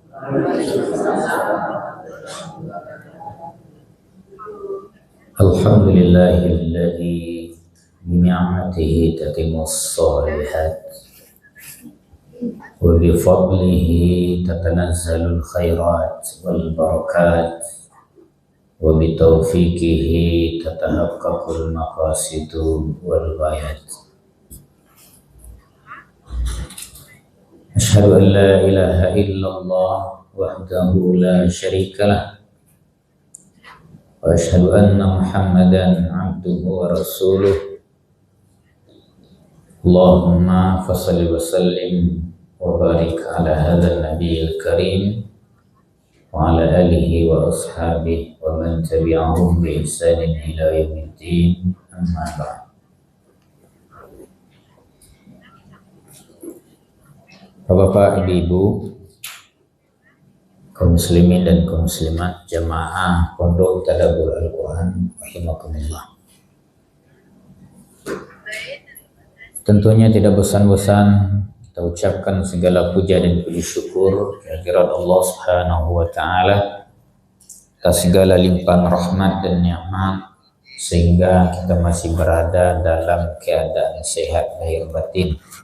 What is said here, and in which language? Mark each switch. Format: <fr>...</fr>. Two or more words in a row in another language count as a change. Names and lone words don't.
<ar>الحمد لله الذي بنعمته تتم الصالحات وبفضله تتنزل الخيرات والبركات وبتوفيقه تتحقق المقاصد والغايات. أشهد أن لا إله إلا الله وحده لا شريك له وأشهد أن محمدا عبده ورسوله. اللهم فصل وسلم وبارك على هذا النبي الكريم وعلى آله وأصحابه ومن تبعهم بإحسان إلى يوم الدين، أما بعد.</ar> <id>Bapak, Ibu, kaum muslimin dan kaum muslimat jamaah Pondok Tadabbur Al-Quran rahimakumullah. Tentunya tidak bosan-bosan kita ucapkan segala puja dan puji syukur kehadirat Allah</id> <ar>سبحانه وتعالى</ar> <id>atas segala limpahan rahmat dan nikmat sehingga kita masih berada dalam keadaan sehat lahir batin.</id>